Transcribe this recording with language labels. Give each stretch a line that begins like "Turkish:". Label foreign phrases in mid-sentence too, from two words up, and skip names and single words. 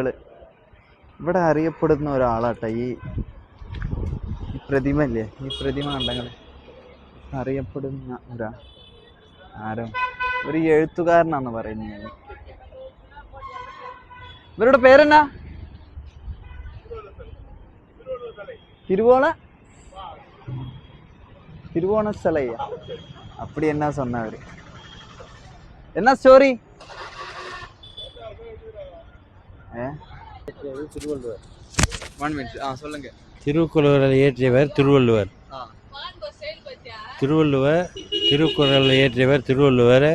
Malayalam: ഇവിടെ അറിയപ്പെടുന്ന ഒരാളാട്ടെ ഈ പ്രതിമ ഇല്ലേ, ഈ പ്രതിമ കണ്ടങ്ങൾ അറിയപ്പെടുന്ന ആരോ ഒരു എഴുത്തുകാരനാന്ന് പറയുന്നത്. ഇവരുടെ പേരെന്നാ? തിരുവോണസ്ഥലയ്യ.
Tamil: அப்படி என்ன சொன்னாரு, என்ன ஸ்டோரி? திருவள்ளுவர். 1 minute சொல்லுங்க. திருக்குறளை இயற்றியவர் திருவள்ளுவர். திருக்குறளை இயற்றியவர் திருவள்ளுவர்.